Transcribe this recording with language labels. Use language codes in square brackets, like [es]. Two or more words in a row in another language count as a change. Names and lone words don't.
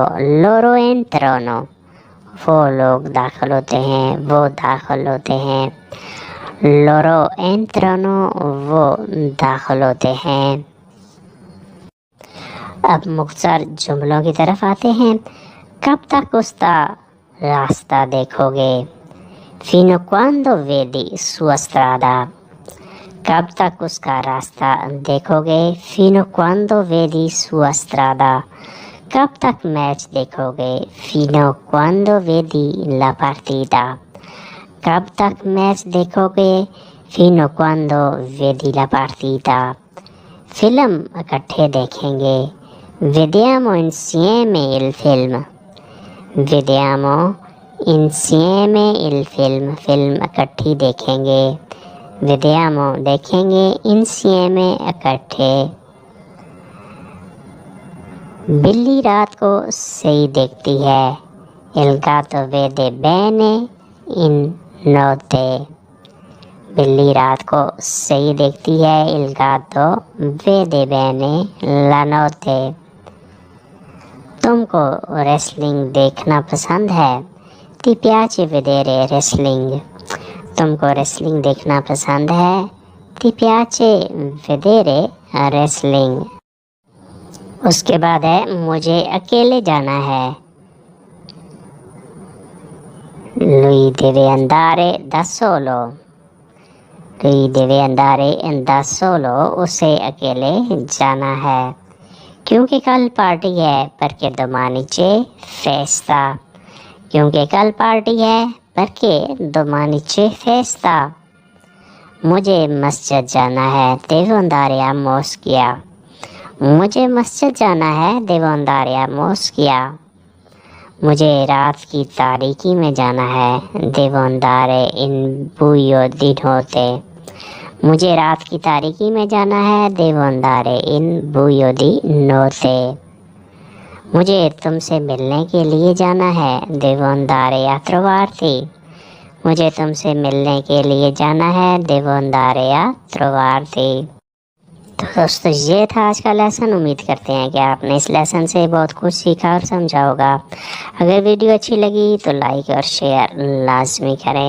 [it] loro entrano [ur] وہ لوگ داخل ہوتے ہیں، وہ داخل ہوتے ہیں. [it] loro entrano [ur] وہ داخل ہوتے ہیں. اب مختصر جملوں کی طرف آتے ہیں. کب تک اسکا راستہ دیکھوگے? [it] Fino quando vedi sua strada? [ur] کب تک اسکا راستہ دیکھوگے? [it] Fino quando vedi sua strada? [ur] کب تک میچ دیکھوگے? [it] Fino quando vedi la partita? [ur] کب تک میچ دیکھوگے? [it] Fino quando vedi la partita? [ur] فلم اکٹھے دیکھیں گے. [it] Vediamo insieme il film, vediamo insieme il film, [ur] فلم اکٹھی دیکھیں گے. vediamo देखेंगे, insieme इकट्ठे। بلی رات کو صحیح دیکھتی ہے. [it] Il gatto vede bene in notte, [ur] بلی رات کو صحیح دیکھتی ہے. [it] Il gatto vede bene la notte। [ur] تمکو ریسلنگ دیکھنا پسند ہے. [it] Ti piace vedere wrestling? [ur] تمکو ریسلنگ دیکھنا پسند ہے. [it] Ti piace vedere wrestling? [ur] اسکے بعد ہے مجھے اکیلے جانا ہے. [it] Lui deve andare da solo, lui deve andare da solo, [ur] اسے اکیلے جانا ہے. کیونکہ کل پارٹی ہے, [it] perché domani c'è festa, [ur] کیونکہ کل پارٹی ہے, [it] perché domani c'è festa। [ur] مجھے مسجد جانا ہے. [it] devo andare a moschea, [ur] مجھے مسجد جانا ہے. [it] devo andare a moschea। [ur] مجھے رات کی تاریکی میں جانا ہے. [it] devo andare in buio di notte, [ur] مجھے رات کی تاریکی میں جانا ہے. [it] devo andare in buio di notte। [ur] مجھے تمسے ملنے کے لیے جانا ہے. [it] devo andare a trovarti, [ur] مجھے تمسے ملنے کے لیے جانا ہے [it] devo andare a trovarti. [ur] تو دوستوں یہ تھا آج کا لیسن۔ امید کرتے ہیں کہ آپنے اس لیسن سے بہت کچھ سیکھا اور سمجھا ہوگا. اگر ویڈیو اچھی لگی تو لائک اور شیئر لازمی کریں.